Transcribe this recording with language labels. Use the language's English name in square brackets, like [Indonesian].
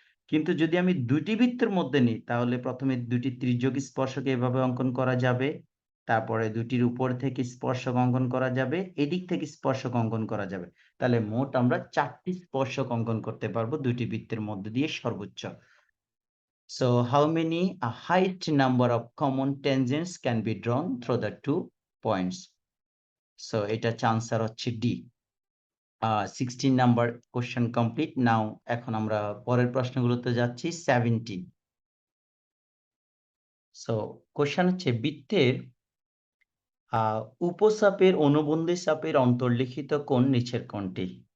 [Bangla] কিন্তু যদি আমি 2টি বৃত্তের মধ্যে নিই তাহলে প্রথমে 2টি তির্যক স্পর্শক এভাবে অঙ্কন করা যাবে, তারপরে 2টির উপর থেকে স্পর্শক অঙ্কন করা যাবে, এদিক থেকে স্পর্শক অঙ্কন করা যাবে। তাহলে মোট আমরা 4টি স্পর্শক অঙ্কন করতে পারবো 2টি বৃত্তের মধ্যে দিয়ে সর্বোচ্চ। [English] So how many a highest number of common tangents can be drawn through the 2 points? [Bangla] So এটা আনসার হচ্ছে ডি। 16 number question complete. নাও এখন আমরা পরের প্রশ্নগুলোতে যাচ্ছি। 17। সো কোশ্চেন হচ্ছে বৃত্তের উপচাপের অনুবন্ধী চাপের অন্তর্লিখিত কোণ নিচের কোণটি।